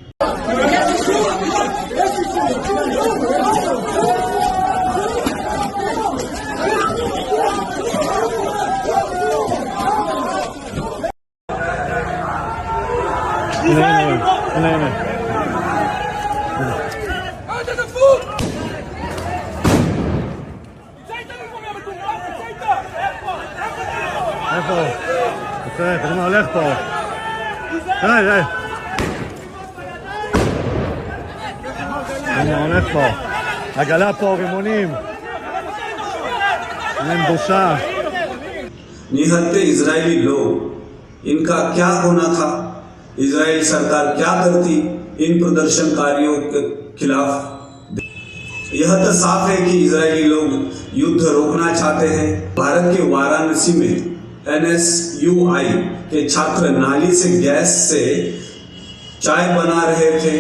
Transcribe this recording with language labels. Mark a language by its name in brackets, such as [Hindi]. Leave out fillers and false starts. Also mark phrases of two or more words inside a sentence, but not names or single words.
[Hebrew] नहीं איפה? תראה, תראה מה הולך פה. תראה. מה הולך פה. עגלה פה, רימונים. אין בושה. [Hindi] निहत्ते इजरायली लोग, इनका क्या होना था? इजराइल सरकार क्या करती इन प्रदर्शनकारियों के खिलाफ? यह तो साफ है कि इजरायली लोग युद्ध रोकना चाहते हैं। भारत के वाराणसी में NSUI के छात्र नाली से गैस से चाय बना रहे थे।